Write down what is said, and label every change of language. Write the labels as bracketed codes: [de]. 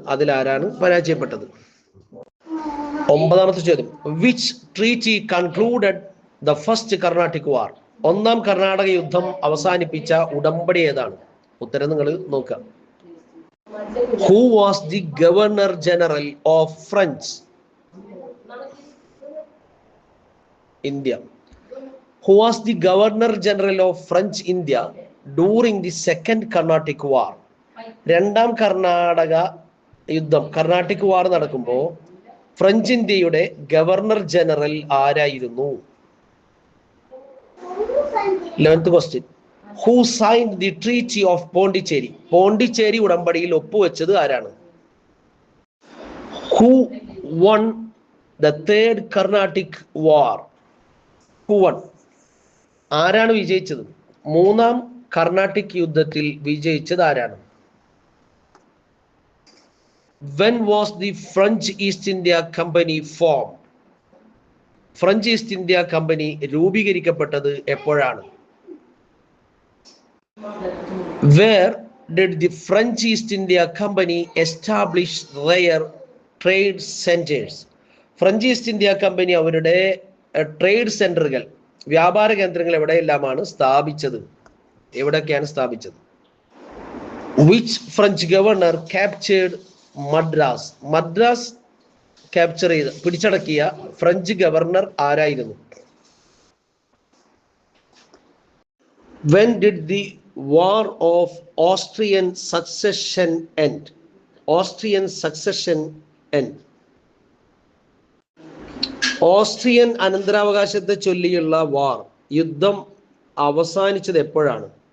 [ml] അതിൽ ആരാണ് പരാജയപ്പെട്ടത്? 9ാമത്തെ ചോദ്യം. [en] Which treaty concluded the first Carnatic War? [ml] ഒന്നാം കർണാടക യുദ്ധം അവസാനിപ്പിച്ച ഉടമ്പടി ഏതാണ്? ഉത്തരം നിങ്ങൾ നോക്കുക. [en] Who was the Governor General of French India? Who was the Governor General of French India during the Second Carnatic War? [ml] രണ്ടാം കർണാടക യുദ്ധം കർണാട്ടിക് വാർ നടക്കുമ്പോൾ ഫ്രഞ്ച് ഇന്ത്യയുടെ ഗവർണർ ജനറൽ ആരായിരുന്നു? [en] 11th question. Who signed the Treaty of Pondicherry? [ml] Pondicherry ഉടമ്പടിയിൽ ഒപ്പുവെച്ചത് ആരാണ്? [en] Who won the Third Carnatic War? Who won? [ml] ആരാണ് വിജയിച്ചത്? മൂന്നാം കർണാട്ടിക് യുദ്ധത്തിൽ വിജയിച്ചത് ആരാണ്? [en] When was the French East India Company formed? [ml] French east India company രൂപീകരിക്കപ്പെട്ടത് എപ്പോഴാണ്? [en] Where did the French East India Company establish their trade centers? [ml] French east India company അവരുടെ trade സെന്ററുകൾ വ്യാപാര കേന്ദ്രങ്ങൾ എവിടെയെല്ലാമാണ് സ്ഥാപിച്ചത്? എവിടെയൊക്കെയാണ് സ്ഥാപിച്ചത്? [en] Which French governor captured Madras? [ml] Madras capture ചെയ്ത് പിടിച്ചടക്കിയ French governor ആരായിരുന്നു? [en] When did the War of Austrian Succession end? Austrian Succession end. [ml] Austrian അനന്തരാവകാശത്തെ ചൊല്ലിയുള്ള യുദ്ധം അവസാനിച്ചത് എപ്പോഴാണ്?